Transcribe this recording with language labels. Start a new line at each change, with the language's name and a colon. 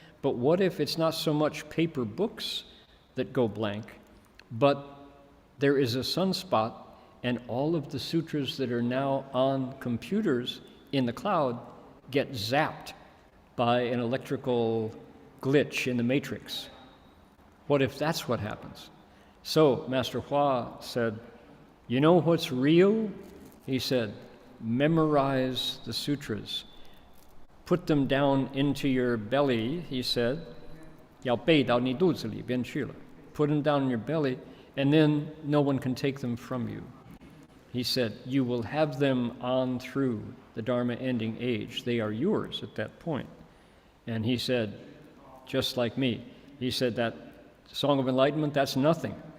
English: But what if it's not so much paper books that go blank, but there is a sunspot and all of the sutras that are now on computers in the cloud get zapped by an electrical glitch in the matrix? What if that's what happens? So Master Hua said, you know what's real? He said, memorize the sutras. Put them down into your belly, he said.
Chinese: 要背到你肚子里边去了.
English: Put them down in your belly, and then no one can take them from you. He said, you will have them on through the Dharma ending age. They are yours at that point. And he said, just like me, he said that Song of Enlightenment, that's nothing.